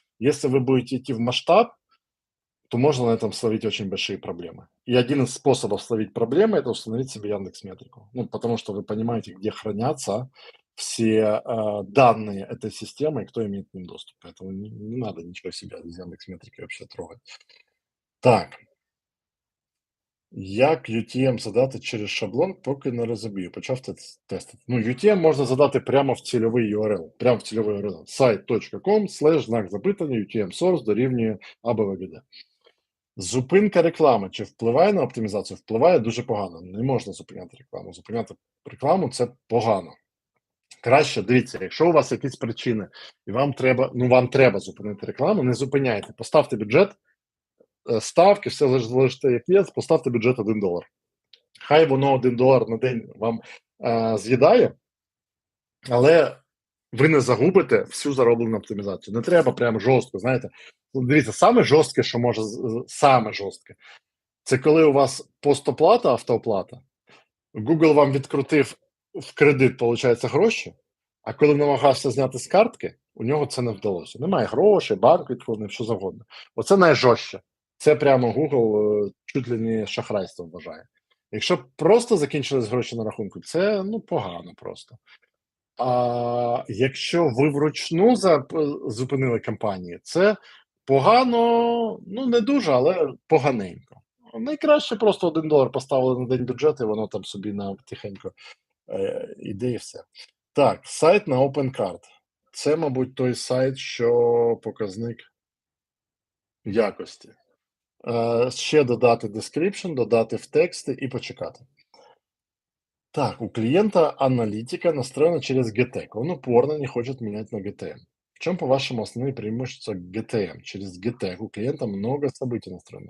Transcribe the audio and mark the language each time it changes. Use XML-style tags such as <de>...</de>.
<ru>Если вы будете идти в масштаб, то можно на этом словить очень большие проблемы. И один из способов словить проблемы – это установить себе Яндекс.Метрику. Ну, потому что вы понимаете, где хранятся все данные этой системы и кто имеет к ним доступ. Поэтому не надо ничего себе из Яндекс.Метрики вообще трогать.</ru> <uk>Так, як UTM задати через шаблон, поки не розумію. Почав тестити. Ну, UTM можна задати прямо в цільовий URL. Прямо в цільовий URL. site.com/ знак запитання UTM source дорівнює ABVGD. Зупинка реклами чи впливає на оптимізацію? Впливає дуже погано. Не можна зупиняти рекламу. Зупиняти рекламу – це погано. Краще, дивіться, якщо у вас якісь причини, і вам треба зупинити рекламу, не зупиняйте. Поставте бюджет, ставки, все залежите, як є, поставте бюджет $1. Хай воно $1 на день вам з'їдає, але ви не загубите всю зароблену оптимізацію. Не треба прям жорстко, знаєте. Дивіться, саме жорстке, що може, саме жорстке, це коли у вас постоплата, автооплата, Google вам відкрутив в кредит, виходить, гроші, а коли намагався зняти з картки, у нього це не вдалося. Немає грошей, банк відкрутив, що завгодно. Оце найжорстче. Це прямо Google</uk> <ru>чуть ли не</ru> <uk>шахрайством вважає. Якщо просто закінчились гроші на рахунку, це погано просто. А якщо ви вручну зупинили кампанії, це погано, не дуже, але поганенько. Найкраще просто $1 поставили на день бюджету, і воно там собі тихенько іде і все. Так, сайт на OpenCard. Це, мабуть, той сайт, що показник якості. Ще додати description, додати в тексти і почекати.</uk> <ru>Так, у клиента аналитика настроена через GTM. Он упорно не хочет менять на GTM. В чем, по-вашему, основные преимущества GTM? Через GTM у клиента много событий настроено.</ru>